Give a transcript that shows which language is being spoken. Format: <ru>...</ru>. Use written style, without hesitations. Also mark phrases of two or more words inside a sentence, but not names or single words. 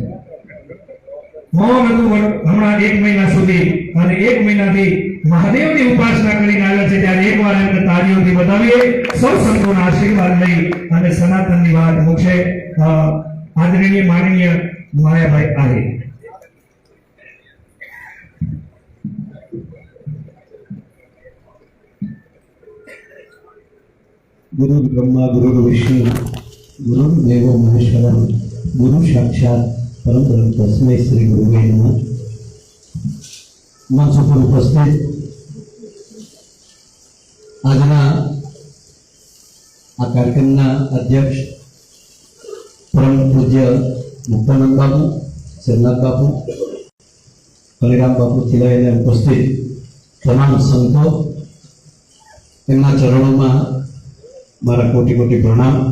<gu>મૌન હતું હમણાં 1 મહિના સુધી અને 1 મહિનાથી મહાદેવની ઉપાસના કરીને આવ્યા છે. ત્યારે એકવાર એમને તાળીઓથી વધાવીએ, સૌ સંતોના આશીર્વાદ લઈ અને સનાતનની વાત મૂકશે આદરણીય માનનીય માયાભાઈ આહિર.</gu> <sa>गुरु ब्रह्मा गुरु विष्णु गुरु देवो महेश्वर गुरु साक्षात परम ब्रह्म तस्मै श्री गुरुवे नमः.</sa> <hi>मंच पर उपस्थित</hi> <gu>આજના આ કાર્યક્રમના અધ્યક્ષ પરમ પૂજ્ય મુક્તાનંદ બાપુ, શરનાથ બાપુ, કલિરામ બાપુ ચિલાઈને ઉપસ્થિત તમામ સંતો, એમના ચરણોમાં મારા કોટી કોટી પ્રણામ.</gu>